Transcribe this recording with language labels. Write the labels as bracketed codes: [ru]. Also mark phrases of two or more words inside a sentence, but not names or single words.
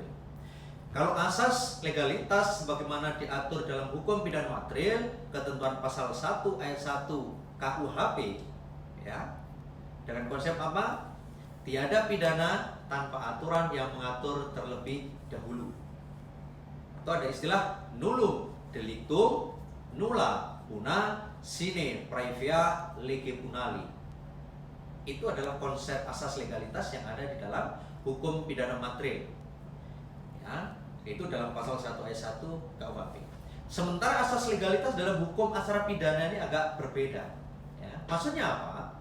[id] Kalau asas legalitas sebagaimana diatur dalam hukum pidana material, ketentuan pasal 1 ayat 1 KUHP, ya, dengan konsep apa? Tiada pidana tanpa aturan yang mengatur terlebih dahulu. Atau ada istilah [la] nullum delictum nulla una sine praevia lege punali. [id] Itu adalah konsep asas legalitas yang ada di dalam hukum pidana material, ya, itu dalam pasal 1 ayat 1 KUHP. Sementara asas legalitas dalam hukum acara pidana ini agak berbeda, ya. Maksudnya apa?